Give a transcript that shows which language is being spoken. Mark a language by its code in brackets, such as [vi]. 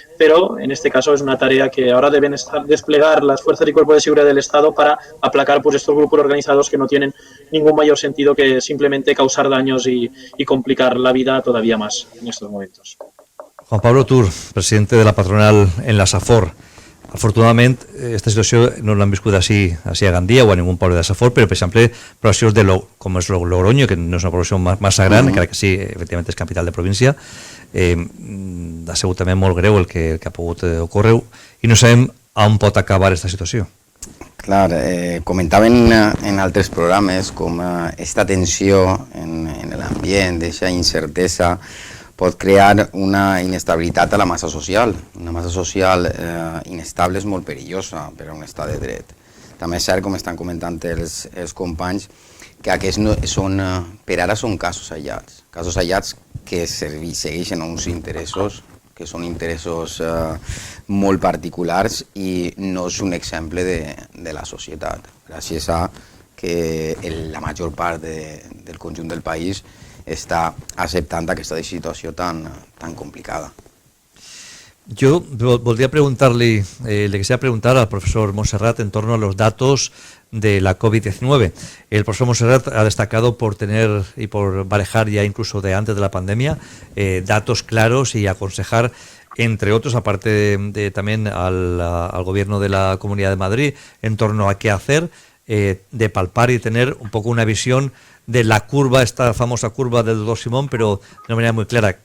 [es] pero en este caso es una tarea que ahora deben desplegar las fuerzas y cuerpos de seguridad del Estado para aplacar pues estos grupos organizados que no tienen ningún mayor sentido que simplemente causar daños y complicar la vida todavía más en estos momentos. Juan Pablo Tur, presidente de la patronal en la Safor. [ca] Afortunadament, aquesta situació no l'han viscut així a Gandia o a ningú poble de Safor, però, per exemple, poblacions com és Logroño, que no és una població massa gran, encara que sí, efectivament és capital de província, ha sigut també molt greu el que ha pogut ocórrer i no sabem on pot acabar aquesta situació. Clar, comentaven en altres programes com aquesta tensió en l'ambient, aquesta incertesa, pot crear una inestabilitat a la massa social. Una massa social inestable és molt perillosa per a un estat de dret. També és cert, com estan comentant els companys, que aquests per ara són casos aïllats que segueixen uns interessos que són interessos molt particulars i no és un exemple de la societat. Gràcies a que la major part del conjunt del país està acceptant aquesta situació tan complicada. [es] Yo volví a preguntarle, le quisiera preguntar al profesor Montserrat en torno a los datos de la COVID-19. El profesor Montserrat ha destacado por tener y por barajar ya incluso de antes de la pandemia datos claros y aconsejar, entre otros, aparte también al gobierno de la Comunidad de Madrid, en torno a qué hacer, de palpar y tener un poco una visión de la curva, esta famosa curva del doctor Simón, pero de una manera muy clara.